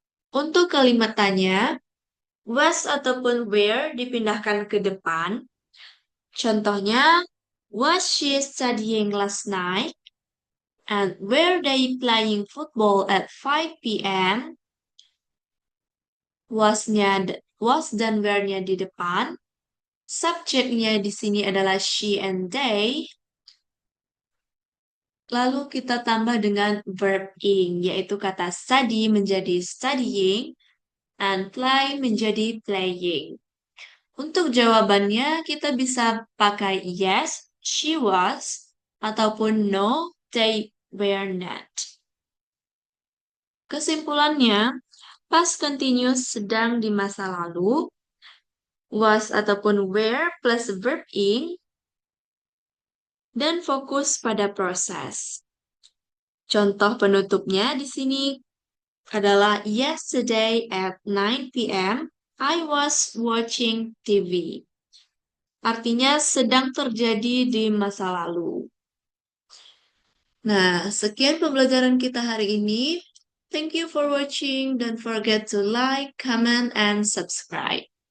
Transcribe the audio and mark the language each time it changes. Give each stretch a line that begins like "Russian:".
Indonesian: Untuk kalimat tanya, was ataupun were dipindahkan ke depan. Contohnya,
English: was she studying last night? And were they playing football at 5 p.m.?
Indonesian: Was dan were-nya di depan. Subjeknya di sini adalah she and they. Lalu kita tambah dengan verb ing, yaitu kata study menjadi studying, and play menjadi playing. Untuk jawabannya, kita bisa pakai
English: yes, she was,
Indonesian: ataupun
English: no, they were not.
Indonesian: Kesimpulannya, past continuous sedang di masa lalu, was ataupun were plus verb ing, dan fokus pada proses. Contoh penutupnya di sini adalah
English: yesterday at 9 p.m. I was watching TV.
Indonesian: Artinya sedang terjadi di masa lalu. Nah, sekian pembelajaran kita hari ini.
English: Thank you for watching. Don't forget to like, comment, and subscribe.